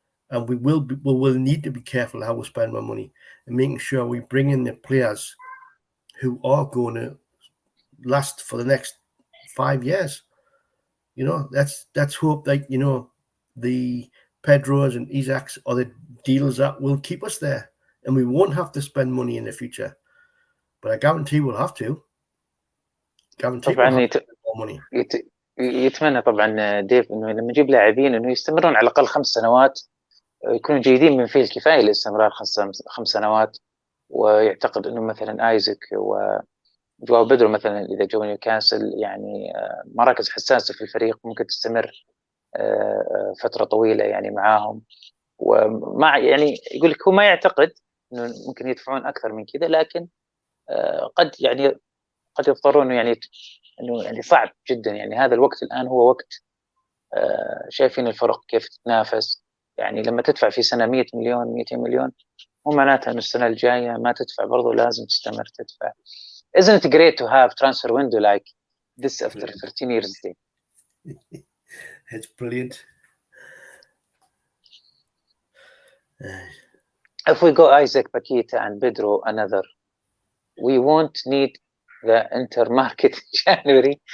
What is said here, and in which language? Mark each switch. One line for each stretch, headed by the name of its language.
English: And we will need to be careful how we spend our money and making sure we bring in the players who are going to last for the next 5 years. You know, that's hope, like, you know, the Pedros and Isacs are the deals that will keep us there, and we won't have to spend money in the future. But I guarantee we'll have to.
Arabic: طبعا
English: money.
Arabic: يتمنى طبعا ديف انه لما يجيب لاعبين انه يستمرون على الاقل 5 سنوات، يكونوا جيدين من فيه الكفايه للاستمرار 5 سنوات. ويعتقد انه مثلا ايزاك وجواو بيدرو مثلا اذا جو نيوكاسل يعني مراكز حساسه في الفريق ممكن تستمر فتره طويله يعني معاهم. ومع يعني يقول لك هو ما يعتقد انه ممكن يدفعون اكثر من كذا، لكن قد يضطرون يعني انه يعني صعب جدا. يعني هذا الوقت الان هو وقت شايفين الفرق كيف تتنافس. يعني لما تدفع في سنه 100 مليون 200 مليون مو معناتها انه السنه الجايه ما تدفع، برضو لازم تستمر تدفع.
English: Isn't it great to have transfer window like this after 13 years? It's brilliant. If we go Isaac, Paquita and Pedro another, we won't need the intermarket in January.